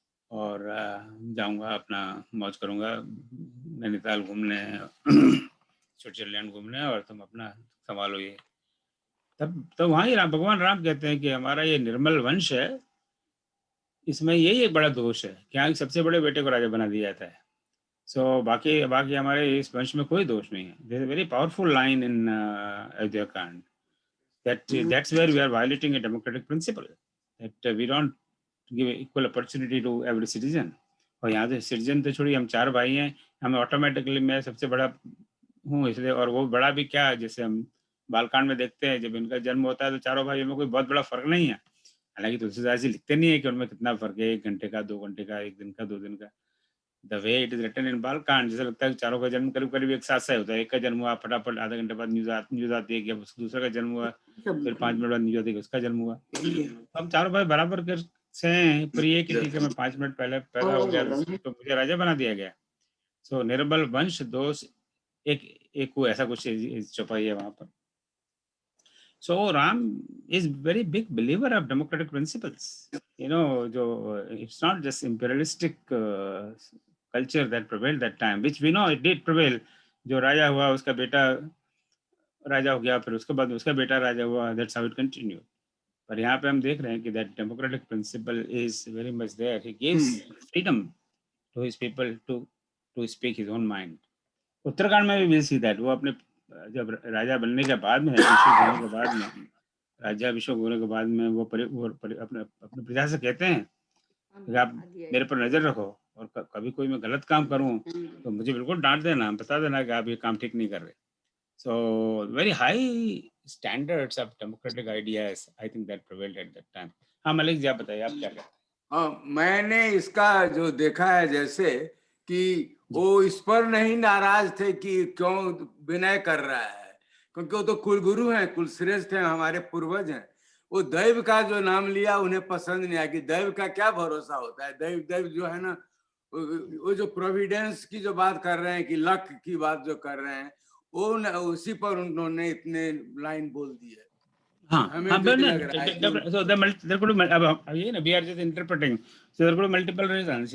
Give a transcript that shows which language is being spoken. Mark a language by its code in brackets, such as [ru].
[hi] और जाऊंगा, अपना मौज करूंगा, नैनीताल घूमने, स्विट्जरलैंड घूमने, और तुम अपना संभालो ये। तब वहाँ ही भगवान राम कहते हैं कि हमारा ये निर्मल वंश है, इसमें यही एक बड़ा दोष है कि यहाँ सबसे बड़े बेटे को राजा बना दिया जाता है। सो बाकी बाकी हमारे इस वंश में कोई दोष नहीं है। [en] There is very powerful line in Ayodhya Kand, that's where we are violating a democratic principle, that we don't give equal opportunity to every citizen। [hi] और यहाँ से सिटीजन तो छोड़िए, हम 4 भाई हैं, हमें ऑटोमेटिकली, मैं सबसे बड़ा हूँ इसलिए, और वो बड़ा भी क्या, जैसे हम बालकांड में देखते हैं जब इनका जन्म होता है तो चारों भाइयों में कोई बहुत बड़ा फर्क नहीं है। हालांकि तुलसीदास जी लिखते नहीं है कि उनमें कितना फर्क है, 1 घंटे का, 2 घंटे का, 1 दिन का, 2 दिन का। [en] the way it is written in Balkand, [hi] जैसा लगता है कि चारों का जन्म करीब करीब एक साथ से होता है। एक का जन्म हुआ, फटाफट आधा घंटे बाद न्यूज आती है कि अब दूसरे का जन्म हुआ, फिर 5 मिनट बाद न्यूज आती है कि उसका जन्म हुआ। हम चारों भाई बराबर कर से हैं, पर ये कि ठीक है मैं 5 मिनट पहले पैदा हो गया तो मुझे राजा बना दिया गया। सो निर्बल वंश दोष एक को ऐसा कुछ छुपाई है वहां पर। [en] So Ram is very big believer of democratic principles. जो it's not just imperialistic culture that prevailed that time, which we know it did prevail। [hi] जो राजा हुआ उसका बेटा राजा हो गया, फिर उसके बाद उसका बेटा राजा हुआ, [en] that's how it continued। [hi] पर यहाँ पे हम देख रहे हैं कि [en] that democratic principle is very much there। He gives freedom to his people to speak his own mind। [hi] Uttarakhand में भी [en] we'll see that। [hi] वो अपने जब राजा बनने के बाद में, अभिषेक होने के बाद में, राज्याभिषेक होने के बाद में वो अपने प्रजा से कहते हैं कि आप मेरे पर नजर रखो, और कभी कोई मैं गलत काम करूं तो मुझे बिल्कुल डांट देना, बता देना कि आप ये काम ठीक नहीं कर रहे। [en] So very high standards of democratic ideas I think that prevailed at that time. [hi] हाँ मलिक जी आप बताइए, आप क्या कहते हैं? हाँ, मैंने इसका जो देखा है, जैसे कि वो इस पर नहीं नाराज थे कि क्यों विनय कर रहा है, क्योंकि वो तो कुलगुरु हैं, कुलश्रेष्ठ हैं, हमारे पूर्वज हैं। वो दैव का जो नाम लिया उन्हें पसंद नहीं आया कि दैव का क्या भरोसा होता है। दैव जो है ना, वो जो प्रोविडेंस की जो बात कर रहे हैं, कि लक की बात जो कर रहे हैं, वो उसी पर उन्होंने इतने लाइन बोल दी है। हमें भी लग रहा है कि [en] so there could be, [hi] अब ये ना [en] we are just interpreting, so there could be multiple reasons।